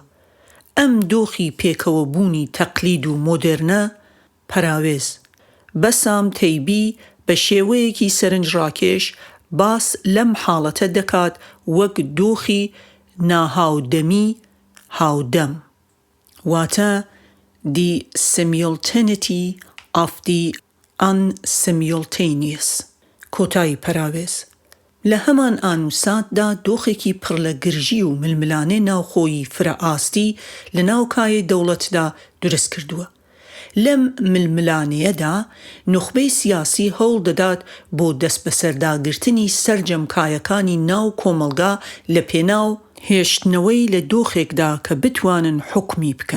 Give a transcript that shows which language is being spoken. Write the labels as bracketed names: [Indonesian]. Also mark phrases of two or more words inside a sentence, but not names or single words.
[Central Kurdish] ئەم دۆخی پێکەوە بوونی تەقلید و مۆدێرنە پەراوێز بەسام تەیبی بە شێوەیەکی سەرنجڕاکێش باس لەم حاڵەتە دەکات وەک دۆخی ناهاودەمی هاودەم، واتە [English] the simultaneity of the unsimultaneous. [Central Kurdish] کۆتایی پەراوێز لە هەمان ئانوساتدا دۆخێکی پڕ لە گرژی و ململانەی ناوخۆیی فرە ئاستی لە ناو کایە دەوڵەتدا دروست کردووە. لەم ململانەیەدا نوخبەی سیاسی هەوڵ دەدات بۆ دەست بەسەرداگرتنی سەرجەم کایەکانی ناو کۆمەلگا لە پێناو هێشتنەوەی لە دۆخێکدا کە بتوانن حکمی بکەن.